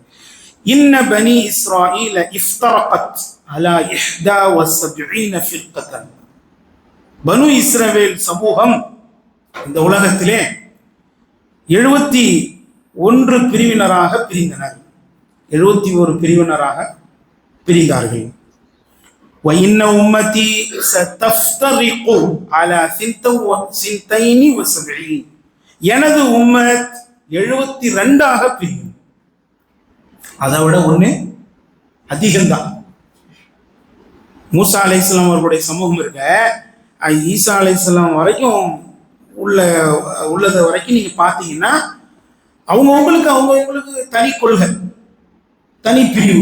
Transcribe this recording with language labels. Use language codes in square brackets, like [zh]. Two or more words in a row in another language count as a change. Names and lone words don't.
[ar] إن بني إسرائيل افترقت على 71 فرقة. [ta] பனு இஸ்ரவேல் சமூகம் இந்த உலகத்திலே 71 பிரிவினராக பிரிந்தனர். 71 பிரிவினராக பிரிந்தார்கள். [ar] وَإِنَّ أُمَّتِي سَتَفْتَرِقُ عَلَى 72. [ta] எனது உம்மத் 72ஆக பிரியும். அதை விட ஒண்ணு அதிகம்தான். மூசா அலைஹிஸ்ஸலாம் அவர்களுடைய சமூகம் இருக்க, ஈசா அலைஹிஸ்ஸலாம் வரைக்கும் உள்ளது வரைக்கும் நீங்க பாத்தீங்கன்னா அவங்களுக்கு தனி கொள்கை, தனி பிரிவு.